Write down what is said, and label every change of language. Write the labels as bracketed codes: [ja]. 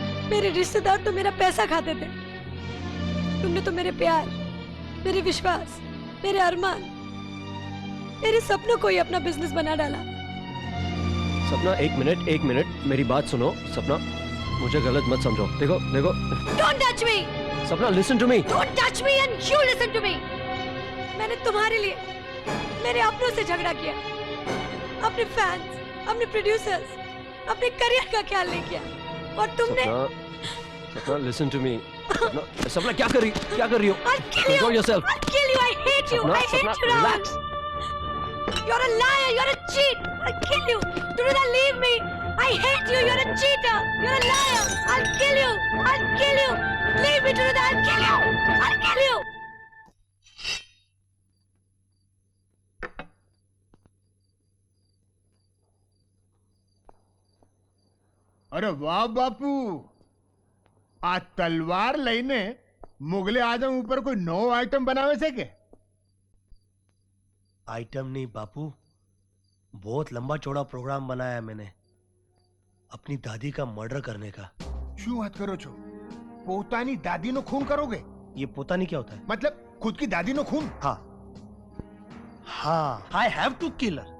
[hi] मेरे रिश्तेदार तो मेरा पैसा खाते थे। तुमने तो मेरे प्यार, मेरे विश्वास, मेरे अरमान, मेरे सपनों को ही अपना बिजनेस बना डाला। सपना एक मिनट मेरी बात सुनो। सपना, मुझे गलत मत समझो। देखो देखो। [en] Don't touch me! Sapna, listen to me. Don't touch me and you listen to me. [hi] मैंने तुम्हारे लिए मेरे अपनों से झगड़ा किया, अपने फैंस, अपने प्रोड्यूसर्स, अपने करियर का ख्याल नहीं किया, और तुमने [en] Sapna, listen to me. [hi] सपना क्या कर रही हो? [en] I'll kill you. Control yourself. I'll kill you. I hate you. Sapna, I hate Sapna, you, Rahul. relax. You're a liar. You're a cheat. I'll kill you. Do not leave me. I hate you. You're a cheater. You're a liar. I'll kill you. I'll kill you. Leave me, Dunuda. I'll kill you. I'll kill you. [gu] અરે વાહ બાપુ, આ તલવાર લઈને મુગલે આઝમ ઉપર કોઈ નવો item બનાવે છે કે? [hi] आइटम नहीं बापू, बहुत लंबा चौड़ा प्रोग्राम बनाया है मैंने अपनी दादी का मर्डर करने का। [gu] શું વાત કરો છો? પોતાની દાદીનો ખૂન કરોગે? [hi] ये पोता नहीं क्या होता है? मतलब खुद की दादी नो खून? हाँ हाँ, [en] I have to kill her.